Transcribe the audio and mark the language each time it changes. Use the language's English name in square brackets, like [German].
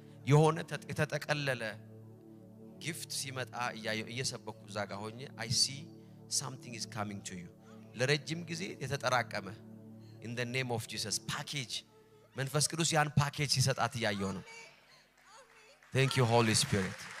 [Amharic] የሆነ የተጠቀለለ ጊፍት ሲመጣ እየሰበኩ ዛጋ ሆኜ [English] I see something is coming to you. [Amharic] ለረጅም ጊዜ የተጠራቀመ [English] In the name of Jesus. Package. [Amharic] መንፈስ ቅዱስ ያን ፓኬጅ ሲሰጣት ያየው ነው። [English] Thank you Holy Spirit.